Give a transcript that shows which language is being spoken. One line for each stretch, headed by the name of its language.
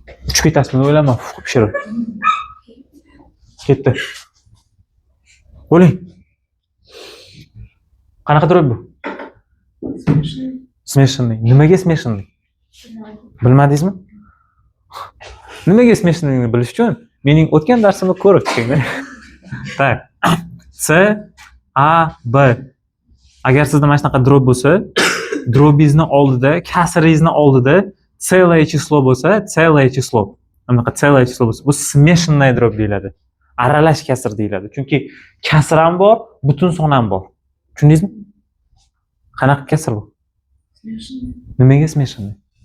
Uzbek: Uchib ketasizmi o'ylama, pishirib. Ketdi. Bo'ling. Qanaqa turib bu?
Russian: Смешанный.
Uzbek: Nimaga смешанный? Bilmadingizmi? Nimaga смешанныйni bilish uchun mening o'tgan darsimni ko'rib chiqing. Tak. C A B. Agar sizda mana shunaqa drob bo'lsa, drobingizni oldida, kasringizni oldida
Russian: целое число
Uzbek: bo'lsa, целое число. Anaqa
Russian: целое число
Uzbek: bo'lsa, bu
Russian: смешанная дробь
Uzbek: deyiladi. Aralash kasr deyiladi. Chunki kasr ham bor, butun son ham bor. Tushundingizmi? Qanaqa kasr bu?
Russian: Смешанный.
Uzbek: Nimaga смешанный?